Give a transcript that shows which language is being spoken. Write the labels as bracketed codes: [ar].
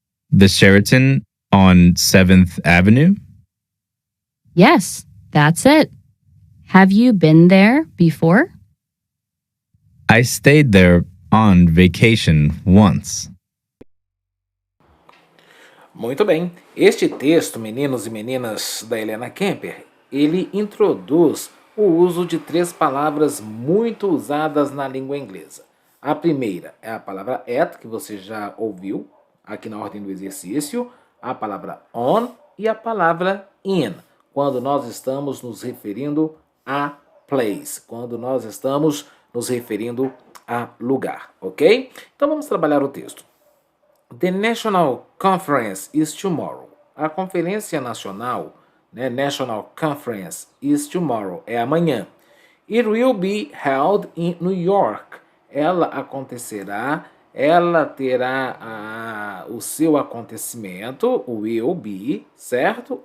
[en] The Sheraton on 7th Avenue? Yes, that's it. Have you been there before? I stayed there on vacation once. [pt] Muito bem. Este texto, meninos e meninas da Helena Kemper, ele introduz o uso de 3 palavras muito usadas na língua inglesa. A primeira é a palavra at, que você já ouviu aqui na ordem do exercício, a palavra on e a palavra in, quando nós estamos nos referindo a place, quando nós estamos nos referindo a lugar, ok? Então vamos trabalhar o texto. [en] The National Conference is tomorrow. [pt] A conferência nacional, [en] National Conference is tomorrow, [pt] é amanhã. [en] It will be held in New York. [pt] Ela acontecerá, ela terá o seu acontecimento, will be, certo?